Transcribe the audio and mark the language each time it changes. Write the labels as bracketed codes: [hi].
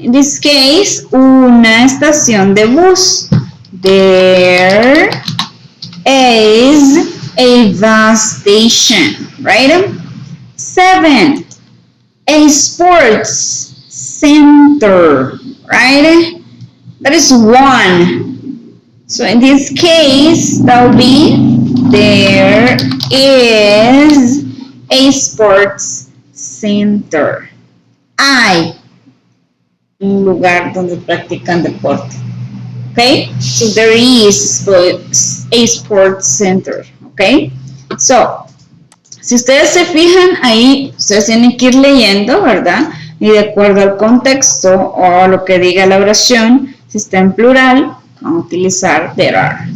[en] In this case, [es] una estación de bus. [en] There is a bus station, right? 7. A sports center, right? That is 1. So in this case, that will be there is a sports center. [es] Hay un lugar donde practican deporte. [en] Okay? So there is a sports center. Okay? [es] So, si ustedes se fijan ahí, ustedes tienen que ir leyendo, ¿verdad? Y de acuerdo al contexto o a lo que diga la oración, si está en plural, vamos a utilizar there are.